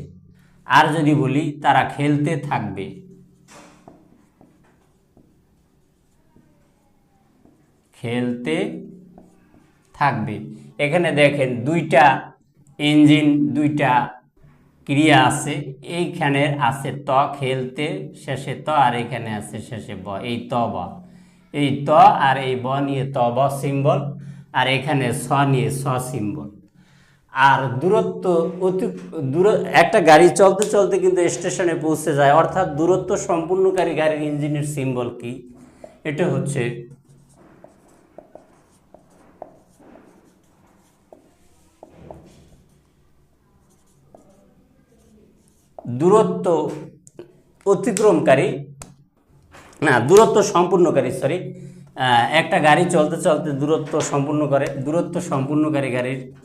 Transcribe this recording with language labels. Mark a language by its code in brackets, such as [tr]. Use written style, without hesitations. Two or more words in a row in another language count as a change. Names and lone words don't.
[bn] আর যদি বলি তারা খেলতে থাকবে, খেলতে থাকবে, এখানে দেখেন দুইটা ইঞ্জিন, দুইটা ক্রিয়া আছে, এইখানে আছে ত, খেলতে শেষে ত, আর এখানে আছে শেষে ব, এই ত ব, এই ত আর এই ব নিয়ে ত ব সিম্বল, আর এখানে স নিয়ে স সিম্বল। আর দূরত্ব একটা গাড়ি চলতে চলতে কিন্তু স্টেশনে পৌঁছে যায়, অর্থাৎ দূরত্ব সম্পূর্ণকারী গাড়ির ইঞ্জিনের সিম্বল কি, এটা হচ্ছে দূরত্ব অতিক্রমকারী, না দূরত্ব সম্পূর্ণকারী, সরি, একটা গাড়ি চলতে চলতে দূরত্ব সম্পূর্ণ করে, দূরত্ব সম্পূর্ণকারী গাড়ির